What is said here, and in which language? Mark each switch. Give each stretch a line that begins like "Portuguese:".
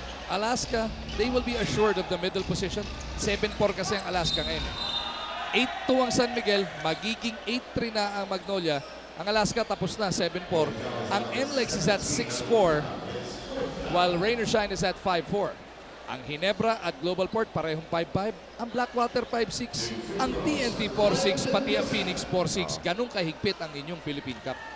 English: Alaska, they will be assured of the middle position.
Filipino: 7-4 kasi ang Alaska ngayon. 8-2 ang San Miguel, magiging 8-3 na ang Magnolia. Ang Alaska tapos na, 7-4.
English: Ang NLEX is at 6-4, while Rain or Shine is at 5-4.
Filipino: Ang Ginebra at Global Port parehong 5-5. Ang Blackwater 5-6. Ang TNT 4-6. Pati ang Phoenix 4-6. Ganun kahigpit ang inyong Philippine Cup.